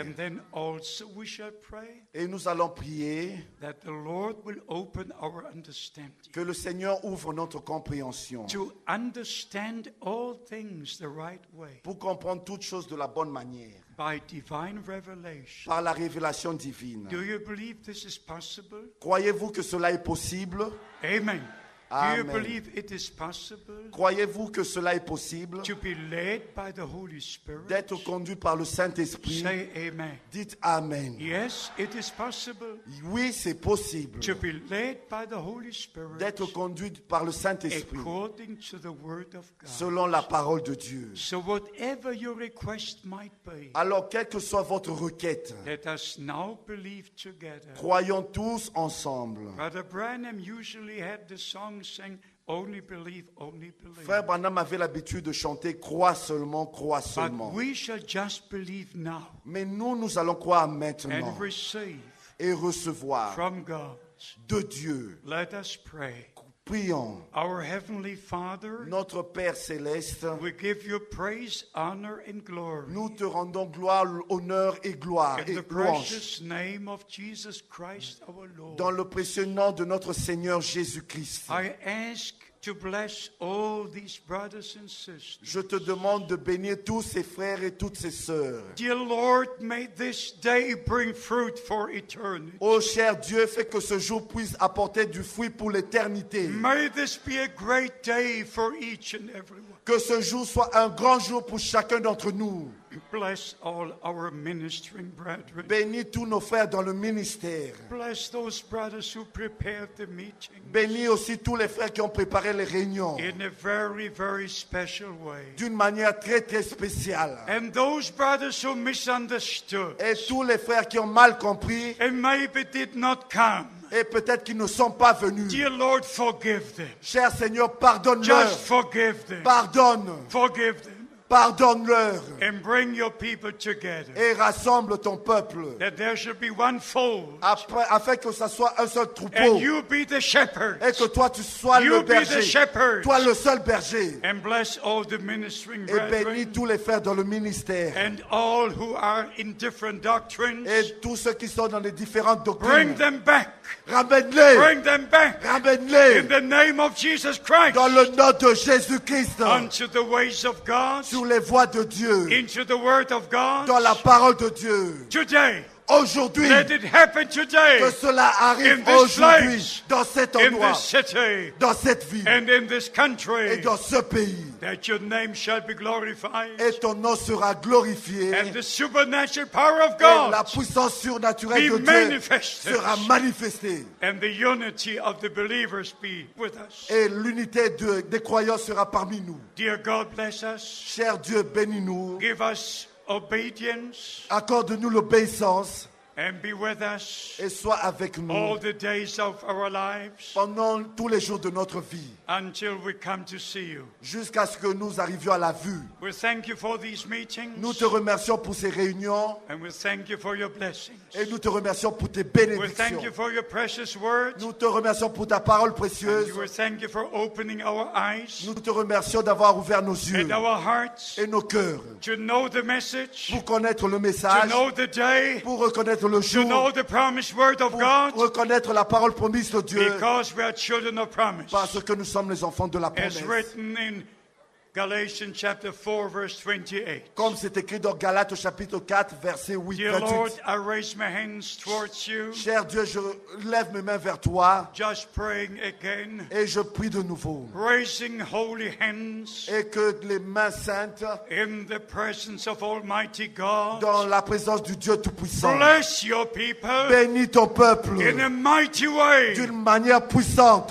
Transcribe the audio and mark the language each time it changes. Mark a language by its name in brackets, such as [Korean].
[English] And then also we shall pray [French] Et nous allons prier [English] that the Lord will open our understanding [French] que le Seigneur ouvre notre compréhension [English] to understand all things the right way [French] pour comprendre toutes choses de la bonne manière, [English] by divine revelation. [French] par la révélation divine. [English] Do you believe this is possible? [French] Croyez-vous que cela est possible? [English] Amen. Do you [French] Amen. [English] believe it is possible [French] Croyez-vous que cela est possible? [English] to be led by the Holy Spirit? [French] D'être conduit par le Saint-Esprit? [English] Say amen. [French] Dites Amen. [English] Yes, it is possible [French] Oui, c'est possible. [English] to be led by the Holy Spirit [French] D'être conduit par le Saint-Esprit [English] according to the Word of God. [French] selon la parole de Dieu. [English] So whatever your request might be, [French] Alors, quelle que soit votre requête, [English] let us now believe together. [French] croyons tous ensemble. [English] Brother Branham usually had the song saying, only believe, only believe. [French] Frère Branham avait l'habitude de chanter « Crois seulement, crois [English] But [French] seulement [English] we shall just believe now ». [French] Mais nous allons croire maintenant [English] and receive [French] et recevoir [English] from God. [French] de Dieu. [English] Let us pray. [French] Prions. [English] Our Heavenly Father, [French] Notre Père céleste, [English] we give you praise, honor, and glory. [French] nous te rendons gloire, honneur et gloire [English] In [French] et [English] the [French] louange [English] precious name of Jesus Christ our Lord, [French] dans le précieux nom de notre Seigneur Jésus-Christ. [English] I ask to bless all these brothers and sisters. [French] Je te demande de bénir tous ces frères et toutes ces sœurs. [English] Dear Lord, may this day bring fruit for eternity. [French] Ô cher Dieu, fais que ce jour puisse apporter du fruit pour l'éternité. [English] May this be a great day for each and every one. [French] Que ce jour soit un grand jour pour chacun d'entre nous. [English] Bless all our ministering brethren. [French] Bénis tous nos frères dans le ministère. [English] Bless those brothers who prepared the meeting [French] Bénis aussi tous les frères qui ont préparé les réunions [English] in a very, very special way. [French] d'une manière très très spéciale. [English] And those brothers who misunderstood [French] Et tous les frères qui ont mal compris [English] and maybe did not come, [French] et peut-être qui ne sont pas venus. [English] dear Lord, forgive them. [French] Cher Seigneur, pardonne-leur. [English] Just forgive them. [French] Pardonne. [English] Forgive them. [French] Pardonne-leur. [English] And bring your people together. [French] Et rassemble ton peuple. [English] That there should be one fold. [French] Afin que ça soit un seul troupeau. [English] And you be the shepherd. [French] Et que toi tu sois [English] You [French] le [English] be the [French] berger. [English] shepherd. [French] Toi le seul berger. [English] And bless all the ministering [French] Et bénis [English] brethren. [French] tous les frères dans le ministère. [English] And all who are in different doctrines. [French] Et tous ceux qui sont dans les différentes [English] Bring [French] doctrines. [English] them back. [French] Ramène-les. [English] Bring them back. In [French] Ramène-les. [English] the name of Jesus Christ. [French] Dans le nom de Jésus-Christ. [English] Unto the ways of God. [French] Sur les voies de Dieu. [English] Into the word of God. [French] Dans la parole de Dieu. [English] Today. [French] Aujourd'hui. [English] Let it happen today. [French] Que cela arrive [English] In this [French] aujourd'hui. [English] place. [French] Dans cet [English] In [French] endroit. [English] this city. [French] Dans cette ville. [English] And in this [French] Et [English] country. [French] dans ce pays. [English] That your name shall be glorified. [French] Et ton nom sera glorifié. [English] And the supernatural power of [French] Et la [English] God [French] puissance surnaturelle [English] be [French] de Dieu [English] manifested. [French] sera manifestée. [English] And the unity of the believers be with us. [French] Et l'unité des croyants sera parmi nous. [English] Dear God, bless us. [French] Cher Dieu, bénis-nous. [English] Give us obedience. [French] Accorde-nous l'obéissance. [English] and be with us [French] et sois avec nous [English] all the days of our lives [French] pendant tous les jours de notre vie, [English] until we come to see you. [French] jusqu'à ce que nous arrivions à la vue. [English] We thank you for these meetings, [French] Nous te remercions pour ces réunions [English] and we thank you for your blessings. [French] et nous te remercions pour tes [English] We thank you [French] bénédictions. [English] for your precious word. [French] Nous te remercions pour ta parole [English] And [French] précieuse. [English] we thank you for opening our eyes [French] Nous te remercions d'avoir ouvert nos yeux [English] and our hearts [French] et nos cœurs [English] to know the message, [French] pour connaître le [English] to [French] message, [English] know the day, [French] pour reconnaître le [English] to know [French] jour, [English] the promised word of [French] pour [English] God, [French] reconnaître la parole promise de Dieu, [English] because we are children of promise. [French] parce que nous sommes les enfants de la [English] As [French] promesse. [English] written in Galatians chapter 4, verse 28. [French] Comme c'est écrit dans Galates chapitre 4, verset 8, [English] Dear Lord, [French] 28. [English] I raise my hands towards you, [French] Cher Dieu, je lève mes mains vers toi [English] just praying again, [French] et je prie de nouveau. [English] raising holy hands [French] Et que les mains saintes, [English] in the presence of Almighty God. [French] dans la présence du Dieu Tout-Puissant, [English] Bless your people [French] bénis ton peuple [English] in a mighty way [French] d'une manière puissante,